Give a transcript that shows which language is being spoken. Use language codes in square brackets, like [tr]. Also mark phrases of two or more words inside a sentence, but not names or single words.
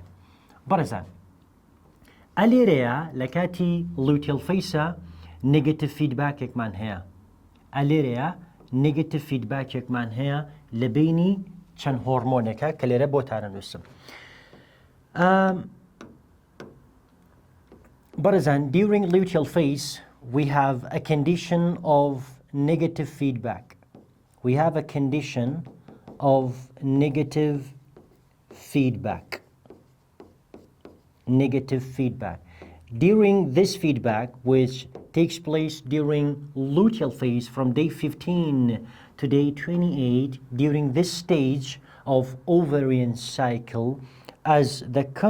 [ckb] بەڕێزان ئەلێرەیە لە کاتی [en] luteal phase negative feedback [ckb] هەیە. ئەلێرەیە [en] negative feedback [ckb] هەیە لە بینی چەند هۆرمۆنێکە کە لێرە بۆتانە نووسم. [en] بەڕێزان during luteal phase we have a condition of negative feedback. We have a condition of negative feedback. Negative feedback. During this feedback, which takes place during luteal phase from day 15 to day 28, during this stage of ovarian cycle, as the